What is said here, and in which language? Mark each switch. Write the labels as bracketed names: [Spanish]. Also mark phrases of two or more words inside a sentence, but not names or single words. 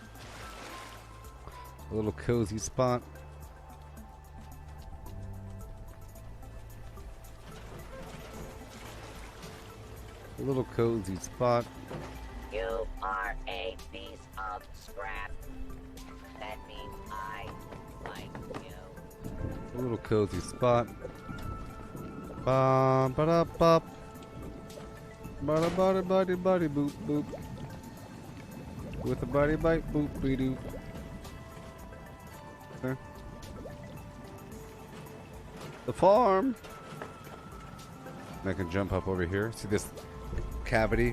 [English] A little cozy spot. A little cozy spot. You are a piece of scrap. That means I like you. A little cozy spot. Ba ba da bop. Bada bada body body boop boop. With a body bite boop be doo. Okay. The farm. I can jump up over here. See this cavity?